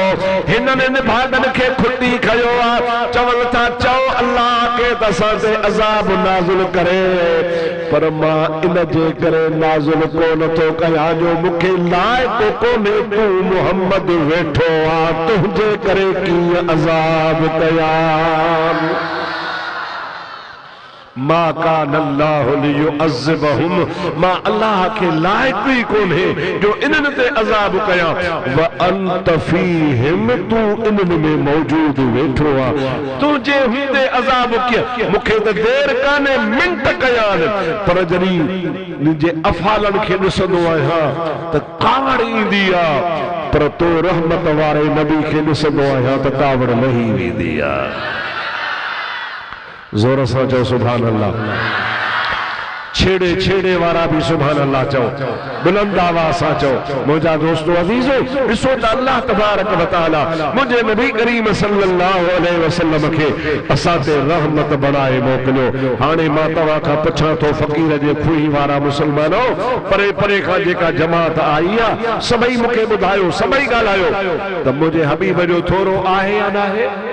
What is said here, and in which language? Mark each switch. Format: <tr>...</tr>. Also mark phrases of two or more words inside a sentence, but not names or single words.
<sd>हिननि निभागन खे खुटी खयो आहे, चवनि था चओ अल्लाह खे त असां ते अज़ाब नाज़िल करे, पर मां इन जे करे नाज़िल कोन थो कयां जो मूंखे लाइक़ु कोन्हे। तूं मुहम्मद वेठो आ, तुंहिंजे करे कीअं अज़ाब कयां।</sd> <ar>ما كان الله ليعذبهم,</ar> <sd>मां अल्लाह खे लाइक़ु ई कोन्हे जो इन्हनि ते अज़ाब कयां।</sd> <ar>وأنت فيهم,</ar> <sd>तूं इन्हनि में मौजूद वेठो आ, तुंहिंजे हूंदे अज़ाब कीअं। मूंखे त देर कान्हे, मिंट कयां, पर जॾहिं मुंहिंजे अफ़ालनि खे ॾिसंदो आहियां त कावड़ ईंदी आहे, पर तो रहमत वारे नबी खे ॾिसंदो आहियां त कावड़ लही वेंदी आहे। जोर सां चओ</sd> <ar>سبحان الله.</ar> <sd>छेड़े छेड़े वारा भी</sd> <ar>سبحان الله</ar> <sd>चओ, बुलंद आवाज़ सां चओ। मुंहिंजा दोस्तो अज़ीज़ो, ॾिसो त</sd> <ar>الله تبارك وتعالى</ar> <sd>मुंहिंजे नबी करीम</sd> <ar>صلى الله عليه وسلم</ar> <sd>खे असां ते रहमत बणाए मोकिलियो। हाणे मां तव्हां खां पुछां थो, फ़क़ीर जे खुही वारा मुसलमानो, परे परे खां जेका जमात आई आहे, सभई मूंखे ॿुधायो, सभई ॻाल्हायो त मुंहिंजे हबीब जो थोरो आहे या न आहे?</sd>